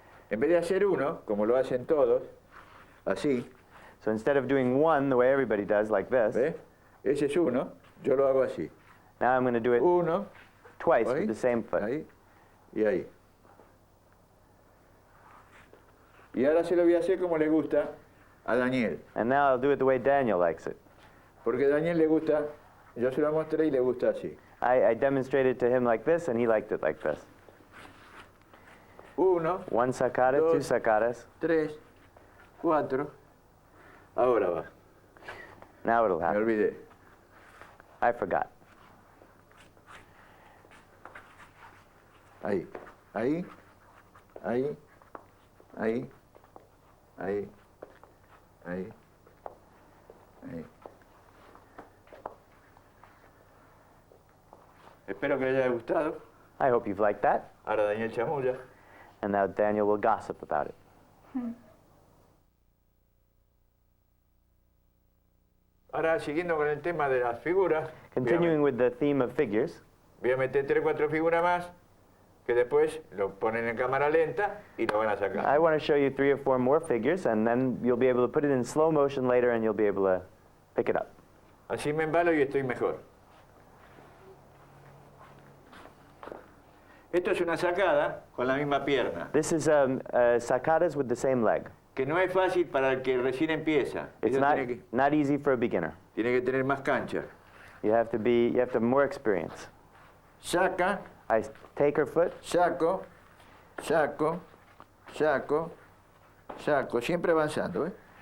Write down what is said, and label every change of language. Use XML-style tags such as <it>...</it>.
<es>En vez de hacer uno, como lo hacen todos, así,</es> <en>So instead of doing one the way everybody does, like this,</en> <es>¿ves? Ese es uno, yo lo hago así.</es> <en>now I'm going to do it 1, twice</en> <es>ahí,</es> <en>with the same foot.</en> <es>ahí y ahí. Y ahora se lo voy a hacer como le gusta a Daniel.</es> <en>And now I'll do it the way Daniel likes it.</en> <es>Porque a Daniel le gusta, yo se lo mostré y le gusta así.</es> <en>I demonstrated to him like this, and he liked it like this. 1, One sacada,</en> <es>Dos.</es> <en>2 sacadas.</en> <es>3, 4. Ahora va.</es> <en>Now it'll</en> <es>Me</es> <en>happen.</en> <es>olvidé.</es> <en>I forgot.</en> <es>Ahí, ahí, ahí, ahí, ahí, ahí, ahí. Espero que les haya gustado.</es> <en>I hope you've liked that.</en> <es>Ahora Daniel chamulla.</es> <en>And now Daniel will gossip about it.</en> <es>Ahora, siguiendo con el tema de las figuras,</es> <en>Continuing with the theme of figures,</en> <es>voy a meter 3 o 4 figuras más, que después lo ponen en cámara lenta y lo van a sacar.</es> <en>I want to show you 3 or 4 more figures, and then you'll be able to put it in slow motion later, and you'll be able to pick it up.</en> <es>Así me embalo y estoy mejor. Esto es una sacada con la misma pierna,</es> <en>This is sacadas with the same leg.</en> <es>que no es fácil para el que recién empieza.</es> <en>It's</en> <es>Ellos</es> <en>not,</en> <es>tiene</es> <en>not easy for a beginner.</en> <es>que tener más cancha.</es> <en>You have to have more experience.</en> <es>Saca,</es> <en>I take her foot,</en> <es>saco, saco, saco, saco, siempre avanzando, ¿eh?</es>